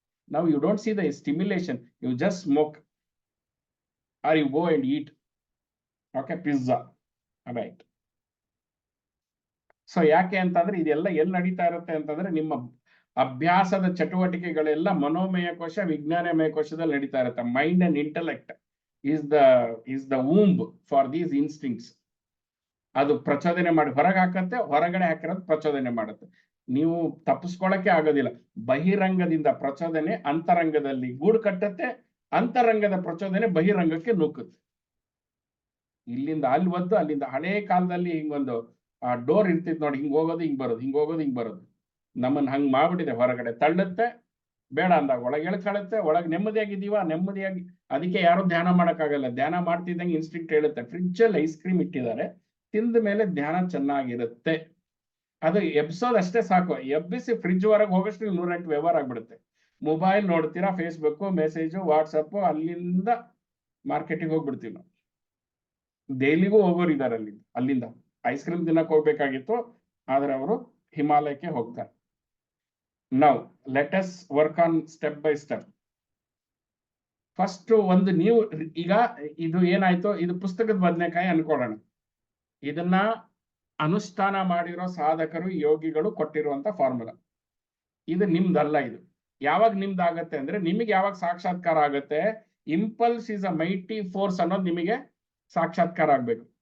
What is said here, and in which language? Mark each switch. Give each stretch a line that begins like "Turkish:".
English: ನಾವು you don't see the stimulation, you just smoke or you go and eat okay pizza, right.
Kannada: So ಯಾಕೆ ಅಂತಂದ್ರೆ ಇದೆಲ್ಲ ಎಲ್ಲಿ ನಡೀತಾ ಇರುತ್ತೆ ಅಂತಂದ್ರೆ ನಿಮ್ಮ ಅಭ್ಯಾಸದ ಚಟುವಟಿಕೆಗಳೆಲ್ಲ ಮನೋಮಯ ಕೋಶ, ವಿಜ್ಞಾನಮಯ ಕೋಶದಲ್ಲಿ ನಡೀತಾ ಇರುತ್ತೆ.
English: Mind and intellect is the womb for these instincts.
Kannada: ಅದು ಪ್ರಚೋದನೆ ಮಾಡಿ ಹೊರಗೆ ಹಾಕತ್ತೆ, ಹೊರಗಡೆ ಹಾಕಿರೋದು ಪ್ರಚೋದನೆ ಮಾಡುತ್ತೆ. ನೀವು ತಪ್ಪಿಸ್ಕೊಳ್ಳಕ್ಕೆ ಆಗೋದಿಲ್ಲ. ಬಹಿರಂಗದಿಂದ ಪ್ರಚೋದನೆ ಅಂತರಂಗದಲ್ಲಿ ಗೂಡು ಕಟ್ಟತ್ತೆ, ಅಂತರಂಗದ ಪ್ರಚೋದನೆ ಬಹಿರಂಗಕ್ಕೆ ನೂಕುತ್ತೆ. ಇಲ್ಲಿಂದ ಅಲ್ಲಿ ಒದ್ದು, ಅಲ್ಲಿಂದ ಹಳೇ ಕಾಲದಲ್ಲಿ ಹಿಂಗೊಂದು ಡೋರ್ ಇರ್ತಿತ್ತು ನೋಡಿ, ಹಿಂಗ್ ಹೋಗೋದು ಹಿಂಗ್ ಬರೋದು, ಹಿಂಗ್ ಹೋಗೋದು ಹಿಂಗ್ ಬರೋದು. ನಮ್ಮನ್ನ ಹಂಗ್ ಮಾಡ್ಬಿಟ್ಟಿದೆ. ಹೊರಗಡೆ ತಳ್ಳುತ್ತೆ, ಬೇಡ ಅಂದಾಗ ಒಳಗೆ ಎಳ್ಕೊಳ್ಳುತ್ತೆ, ಒಳಗೆ ನೆಮ್ಮದಿಯಾಗಿದ್ದೀವ, ನೆಮ್ಮದಿಯಾಗಿ. ಅದಕ್ಕೆ ಯಾರು ಧ್ಯಾನ ಮಾಡೋಕ್ಕಾಗಲ್ಲ. ಧ್ಯಾನ ಮಾಡ್ತಿದ್ದಂಗೆ ಇನ್ಸ್ಟಿಂಕ್ಟ್ ಹೇಳುತ್ತೆ. ಫ್ರಿಡ್ಜ್ ಅಲ್ಲಿ ಐಸ್ ಕ್ರೀಮ್ ಇಟ್ಟಿದ್ದಾರೆ, ತಿಂದ ಮೇಲೆ ಧ್ಯಾನ ಚೆನ್ನಾಗಿರುತ್ತೆ. ಅದು ಎಬ್ಸೋದು ಅಷ್ಟೇ ಸಾಕು. ಎಬ್ಬಿಸಿ ಫ್ರಿಡ್ಜ್ ಹೊರಗೆ ಹೋಗೋಷ್ಟು 108 ವ್ಯವಹಾರ ಆಗ್ಬಿಡುತ್ತೆ. ಮೊಬೈಲ್ ನೋಡ್ತೀರಾ, ಫೇಸ್ಬುಕ್, ಮೆಸೇಜು, ವಾಟ್ಸಪ್, ಅಲ್ಲಿಂದ ಮಾರ್ಕೆಟಿಗೆ ಹೋಗ್ಬಿಡ್ತೀವಿ ನಾವು. ದೆಹಲಿಗೂ ಹೋಗೋರು ಇದ್ದಾರೆ, ಅಲ್ಲಿಂದ ಐಸ್ ಕ್ರೀಮ್ ತಿನ್ನಕ್ ಹೋಗ್ಬೇಕಾಗಿತ್ತು, ಆದ್ರೆ ಅವರು ಹಿಮಾಲಯಕ್ಕೆ ಹೋಗ್ತಾರೆ.
English: Now, let us work on step by step.
Kannada: First ಒಂದು ನೀವು ಈಗ ಇದು ಏನಾಯ್ತು, ಇದು ಪುಸ್ತಕದ ಬದನೆಕಾಯಿ ಅನ್ಕೊಳ್ಳೋಣ. ಇದನ್ನ ಅನುಷ್ಠಾನ ಮಾಡಿರೋ ಸಾಧಕರು, ಯೋಗಿಗಳು ಕೊಟ್ಟಿರುವಂತ ಫಾರ್ಮುಲಾ. ಇದು ನಿಮ್ದಲ್ಲ. ಇದು ಯಾವಾಗ ನಿಮ್ದಾಗತ್ತೆ ಅಂದ್ರೆ, ನಿಮಗೆ ಯಾವಾಗ ಸಾಕ್ಷಾತ್ಕಾರ ಆಗತ್ತೆ,
English: impulse is a mighty force
Kannada: ಅನ್ನೋದು ನಿಮಗೆ ಸಾಕ್ಷಾತ್ಕಾರ ಆಗ್ಬೇಕು.